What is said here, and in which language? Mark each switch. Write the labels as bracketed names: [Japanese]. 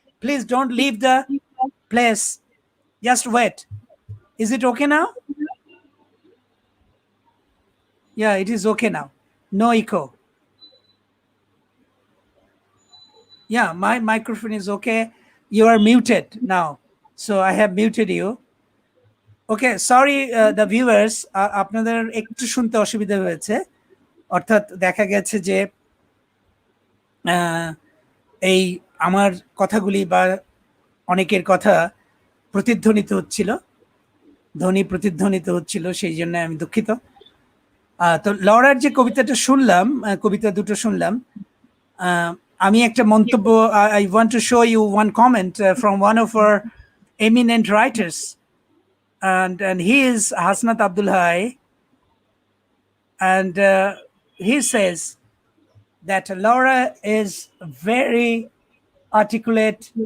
[English] Please don't leave the place. Just wait. Is it okay now? Yeah, it is okay now. No echo. Yeah, my microphone is okay. You are muted now. So I have muted you. Okay, sorry the viewers, [Bangla] আপনাদের একটু শুনতে অসুবিধা হয়েছে। অর্থাৎ দেখা গেছে যে এই আমার কথাগুলি বা অনেকের কথা প্রতিধ্বনিত হচ্ছিল, ধ্বনি প্রতিধ্বনিত হচ্ছিল, সেই জন্য আমি দুঃখিত। তো লরার যে কবিতাটা শুনলাম, কবিতা দুটো শুনলাম, আমি একটা মন্তব্য, [English] I want to show you one comment from one of our eminent writers, and he is Hasnat Abdul Hai, and he says that Laura is very articulate.